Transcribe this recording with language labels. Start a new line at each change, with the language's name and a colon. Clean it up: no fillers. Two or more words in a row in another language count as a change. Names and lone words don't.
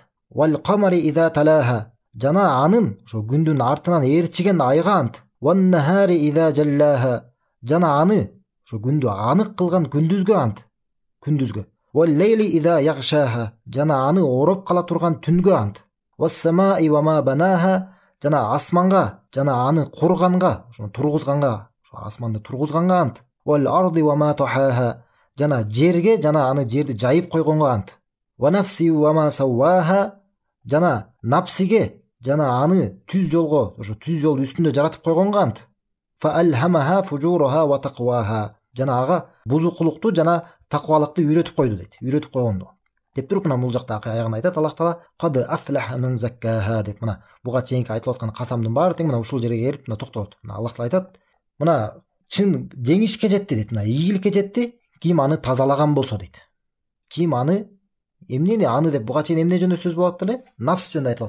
Arabic: "والقمر إذا تلاها",
Kyrgyz: жана анын ошо күндүн артынан ээрчиген айга ант.
Arabic: "والنهار إذا جلاها",
Kyrgyz: жана аны ошо күндү анык кылган күндүзгө ант.
Arabic: "والليل إذا يغشاها",
Kyrgyz: жана аны ороп кала турган түнгө ант.
Arabic: "والسماء وما بناها",
Kyrgyz: жана асманга жана аны курганга, ошо тургузганга, ошо асманды тургузганга ант.
Arabic: "والأرض وما طحاها",
Kyrgyz: жана жерге жана аны жерди жайып койгонго ант.
Arabic: "ونفس وما سواها",
Kyrgyz: жана напсиге жана аны түз жолго, ошо түз жол үстүндө жаратып койгонго ант.
Arabic: "فألهمها فجورها وتقواها",
Kyrgyz: жана ага бузукулукту жана таквалыкты үйрөтүп койду дейт. Үйрөтүп койгондо деп туруп, мына бул жакта аягын айтат Аллах Таала:
Arabic: "قد أفلح من زكاها"
Kyrgyz: деп. Мына буга чейинки айтылып аткан касамдын баары тең мына ушул жерге келип мына токтолот. Мына Аллах Таала айтат: "Мына чын жеңишке жетти" дейт. Мына ийгиликке жетти ким аны тазалаган болсо дейт. Ким аны эмнени аны деп буга чейин эмне жөнүндө сөз болуп атты эле?